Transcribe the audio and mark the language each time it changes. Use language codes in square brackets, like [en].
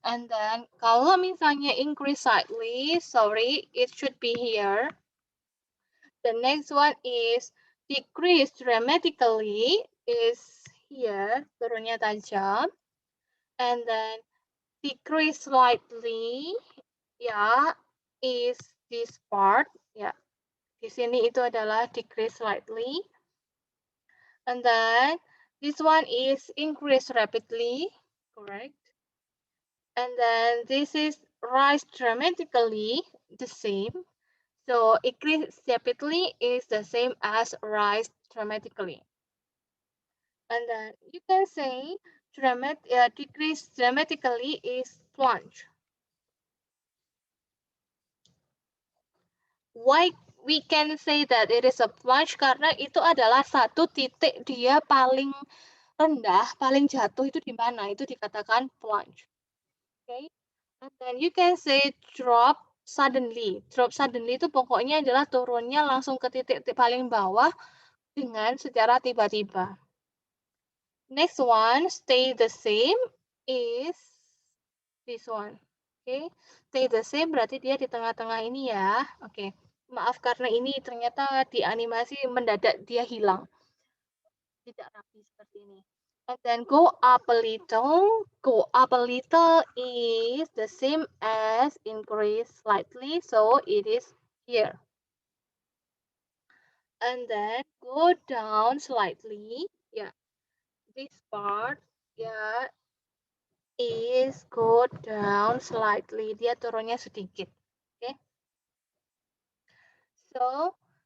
[en] And then [id] kalau misalnya [en] increase slightly, sorry, it should be here. The next one is decrease dramatically is here, [id] turunnya tajam. [en] And then decrease slightly, ya, is this part. [id] Ya, di sini itu adalah decrease slightly. [en] And then this one is increase rapidly, correct? And then this is rise dramatically, the same. So increase rapidly is the same as rise dramatically. And then you can say decrease dramatically is plunge. Why we can say that it is a plunge? [id] Karena itu adalah satu titik dia paling rendah, paling jatuh itu di mana? Itu dikatakan plunge. Okay. [en] And then you can say drop suddenly. [id] Drop suddenly itu pokoknya adalah turunnya langsung ke titik paling bawah dengan secara tiba-tiba. [en] Next one, stay the same is this one. [id] Okay. Stay the same berarti dia di tengah-tengah ini ya. Oke. Maaf karena ini ternyata di animasi mendadak dia hilang. Tidak rapi seperti ini. [en] And then go up a little. Go up a little is the same as increase slightly, so it is here. And then go down slightly. Yeah, this part, yeah, is go down slightly. [id] Dia turunnya sedikit. [en] Okay. So